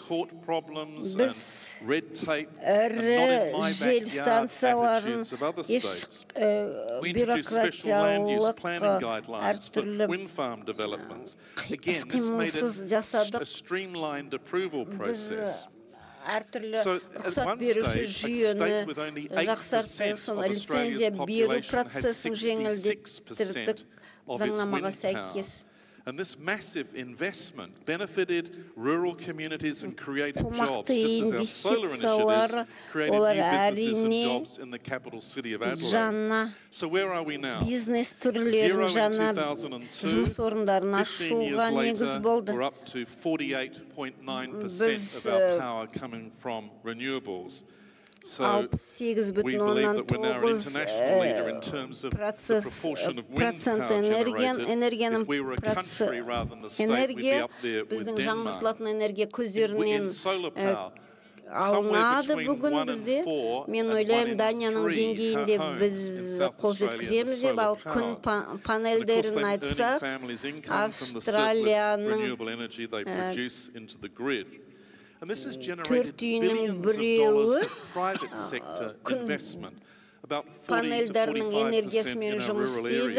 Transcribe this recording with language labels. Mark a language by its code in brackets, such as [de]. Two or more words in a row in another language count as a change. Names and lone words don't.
[kk] Біз ірі жел станцияларын еш бюрократиялық әртүрлі қимылсыз жасадық. Біз әртүрлі рұқсат беруші жүйені жақсарттық, соны лицензия беру процесін жеңілдеттірдік заңнамаға сәйкес. [en] And this massive investment benefited rural communities and created jobs, just as our solar initiatives created new businesses and jobs in the capital city of Adelaide. So where are we now? Zero in 2002, 15 years later, we're up to 48.9% of our power coming from renewables. So we believe that we're now an international leader in terms of the proportion of wind power generated. If we were a country rather than a state, we'd be up there with Denmark. In solar power, [kk] алынады бүгін бізде. Мен ойлаймын, Данияның деңгейінде біз қол жеткіземіз деп, ал күн панельдерін айтсақ, Австралияның төрт үйінің біреуі күн панельдерінің энергиясымен жұмыс істейді.